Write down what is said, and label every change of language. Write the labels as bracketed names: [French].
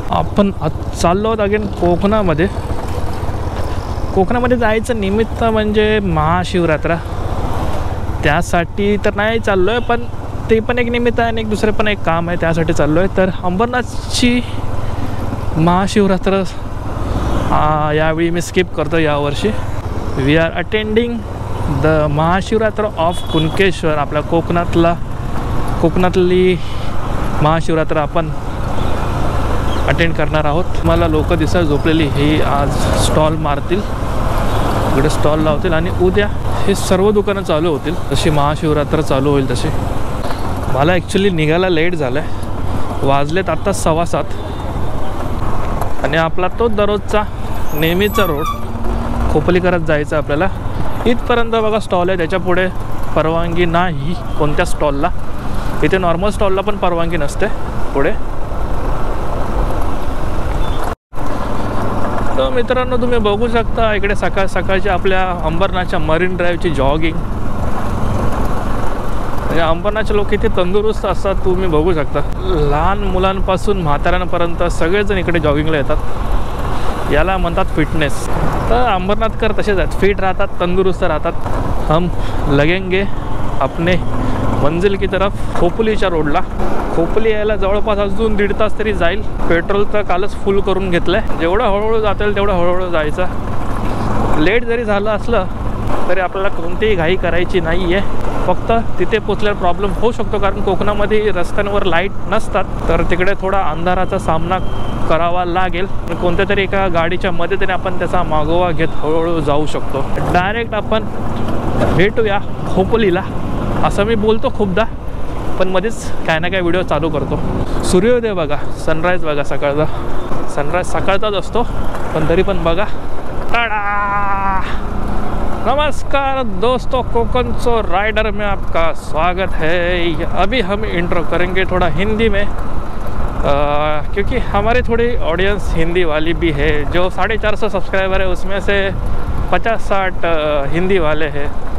[Marathi] आपण आज चाललो आहोत अगेन कोकणामध्ये जायचं निमित्त म्हणजे महाशिवरात्र. त्यासाठी तर नाही चाललो आहे, पण ते पण एक निमित्त आहे आणि एक दुसरे पण एक काम आहे, त्यासाठी चाललो आहे. तर अंबरनाथची महाशिवरात्र यावेळी मी स्किप करतो. [English] यावर्षी we are attending the Mahashivratri of Kunkeshwar. [Marathi] आपल्या कोकणातली महाशिवरात्र आपण अटेंड करणार आहोत. मला लोक दिसत झोपलेली ही आज स्टॉल मारतील, इकडे स्टॉल लावतील आणि उद्या हे सर्व दुकानं चालू होतील. जशी महाशिवरात्र चालू होईल तशी. मला ॲक्च्युली निघायला लेट झालं आहे, वाजलेत आत्ता 6:15 आणि आपला तो दररोजचा नेहमीचा रोड खोपली करत जायचं आपल्याला. इथपर्यंत बघा स्टॉल आहे, त्याच्या पुढे परवानगी नाही कोणत्या स्टॉलला. इथे नॉर्मल स्टॉलला पण परवानगी नसते पुढे. तर मित्रांनो, तुम्ही बघू शकता इकडे सकाळ सकाळची आपल्या अंबरनाथच्या मरीन ड्राईव्हची जॉगिंग. म्हणजे अंबरनाथचे लोक इथे तंदुरुस्त असतात, तुम्ही बघू शकता. लहान मुलांपासून म्हाताऱ्यांपर्यंत सगळेजण इकडे जॉगिंगला येतात. याला म्हणतात फिटनेस. तर अंबरनाथकर तसेच आहेत, फिट राहतात, तंदुरुस्त राहतात. [Hindi] हम लगेंगे अपने मंजिल की तरफ. [Marathi] खोपलीच्या रोडला. खोपली यायला जवळपास अजून 1.5 तास तरी जाईल. पेट्रोल तर कालच फुल करून घेतलं आहे. जेवढं हळूहळू जाता येईल तेवढं हळूहळू जायचं. लेट जरी झालं असलं तरी आपल्याला कोणतीही घाई करायची नाही आहे. फक्त तिथे पोचल्यावर प्रॉब्लेम होऊ शकतो, कारण कोकणामध्ये रस्त्यांवर लाईट नसतात. तर तिकडे थोडा अंधाराचा सामना करावा लागेल. कोणत्या तरी एका गाडीच्या मदतीने आपण त्याचा मागोवा घेत हळूहळू जाऊ शकतो. डायरेक्ट आपण भेटूया खोपलीला असं मी बोलतो खूपदा, पण मध्येच काय ना काय व्हिडिओ चालू करतो. सूर्योदय बघा, सनराईज बघा. सनराईज सकाळचाच असतो, पण तरी पण बघा. टाडा! [Hindi] नमस्कार दोस्तों, कोकणचो राइडर में आपका स्वागत है. अभी हम इंट्रो करेंगे थोड़ा हिंदी में, क्योंकि हमारी थोड़ी ऑडियंस हिंदी वाली भी है. जो 450 सब्सक्राइबर है उसमें से 50-60 हिंदी वाले हैं.